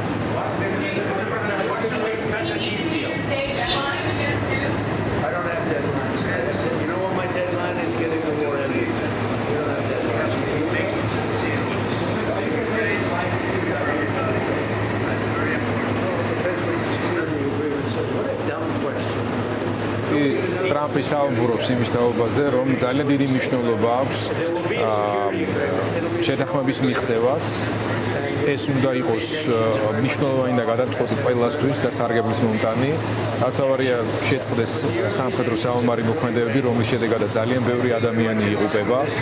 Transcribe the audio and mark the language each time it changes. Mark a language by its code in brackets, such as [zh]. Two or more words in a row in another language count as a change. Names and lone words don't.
[en] I don't have deadlines. You know what my deadline is? Getting the war ended. You don't have deadlines. What a dumb question. [ka] ტრამპი საუბრობს იმის თაობაზე, რომ ძალიან დიდი მნიშვნელობა აქვს შეთანხმების მიღწევას. ეს უნდა იყოს მნიშვნელოვანი და გადამწყვეტი ყველასთვის და სარგებლის მომტანი. თავარია შეწყდეს სამხედრო საომარი მოქმედებები, რომლის შედეგადაც ძალიან ბევრი ადამიანი იღუპება.